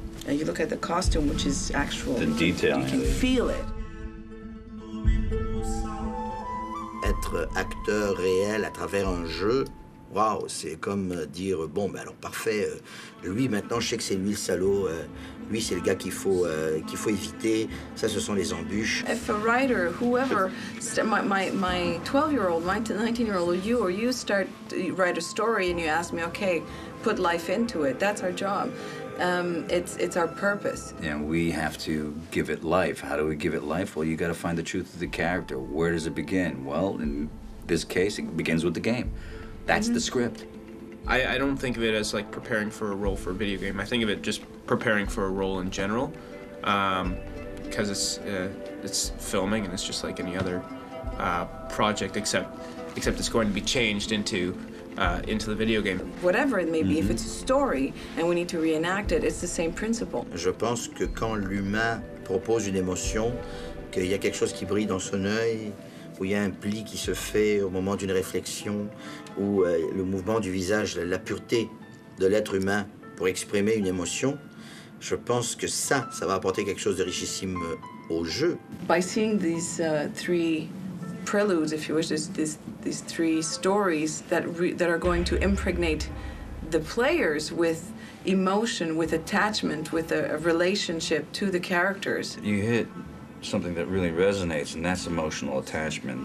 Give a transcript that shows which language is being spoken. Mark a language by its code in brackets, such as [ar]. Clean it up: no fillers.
[en] You look at the costume, which is actual. The detail. You can feel it. [fr] Être acteur réel à travers un jeu, waouh, c'est comme dire, bon, ben alors parfait, lui maintenant je sais que c'est lui le salaud, lui c'est le gars qu'il faut éviter, ça ce sont les embûches. [en] If a writer, whoever, my 12-year-old, my 19-year-old, or you start to write a story and you ask me, okay, put life into it, that's our job. It's our purpose. And we have to give it life. How do we give it life? Well, you got to find the truth of the character. Where does it begin? Well, in this case, it begins with the game. That's the script. I don't think of it as like preparing for a role for a video game. I think of it just preparing for a role in general, because it's filming and it's just like any other project, except it's going to be changed into the video game. Whatever it may be, if it's a story and we need to reenact it, it's the same principle. [fr] Je pense que quand l'humain propose une émotion, qu'il y a quelque chose qui brille dans son œil, où il y a un pli qui se fait au moment d'une réflexion, ou le mouvement du visage, la pureté de l'être humain pour exprimer une émotion, je pense que ça va apporter quelque chose de richissime au jeu. [en] By seeing these 3 preludes, if you wish, these 3 stories that are going to impregnate the players with emotion, with attachment, with a relationship to the characters. You hit something that really resonates, and that's emotional attachment.